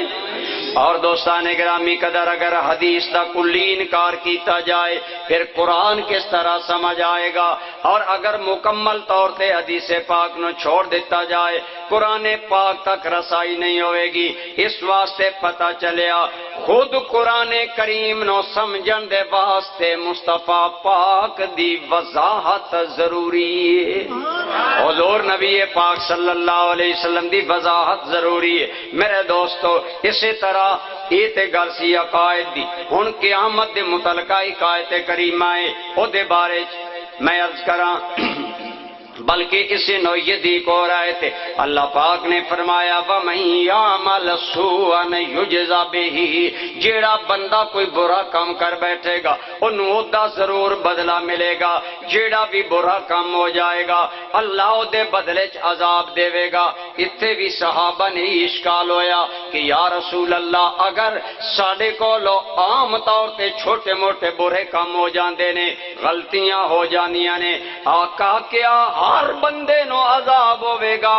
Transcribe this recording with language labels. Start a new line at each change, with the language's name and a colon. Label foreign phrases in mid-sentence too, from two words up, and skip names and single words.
Punjabi: اور دوستان گرامی قدر اگر حدیث دا کلی انکار کیتا جائے پھر قرآن کس طرح سمجھ آئے گا، اور اگر مکمل طور تے حدیث پاک نو چھوڑ دیتا جائے قرآن پاک تک رسائی نہیں ہوئے گی۔ اس واسطے پتہ چلیا خود قرآن کریم نو سمجھن دے واسطے مصطفیٰ پاک دی وضاحت ضروری ہے، حضور نبی پاک
Arabic: صلی اللہ علیہ وسلم
Punjabi: دی وضاحت ضروری ہے۔ میرے دوستو اسی طرح یہ تے گل سی عقائد دی، ہن قیامت دے متعلقہ آیت کریمہ ہے او دے بارے میں عرض کراں بلکہ اسے نوعیت دی کو رائے تھے۔ اللہ پاک نے فرمایا
Arabic: وَمَن يَعْمَلْ سُوءًا يُجْزَ بِهِ،
Punjabi: جیڑا بندہ کوئی برا کام کر بیٹھے گا انہوں دا ضرور بدلہ ملے گا، جیڑا بھی برا کام ہو جائے گا اللہ دے بدلے چ عذاب دے گا۔ اتھے بھی صحابہ نے اشکال ہویا کہ
Arabic: یا رسول اللہ
Punjabi: اگر ساڈے کولو عام طور تے چھوٹے موٹے برے کام ہو جاندے نے، غلطیاں ہو جانیاں نے، آقا کیا ہر بندے نو عذاب ہوے گا۔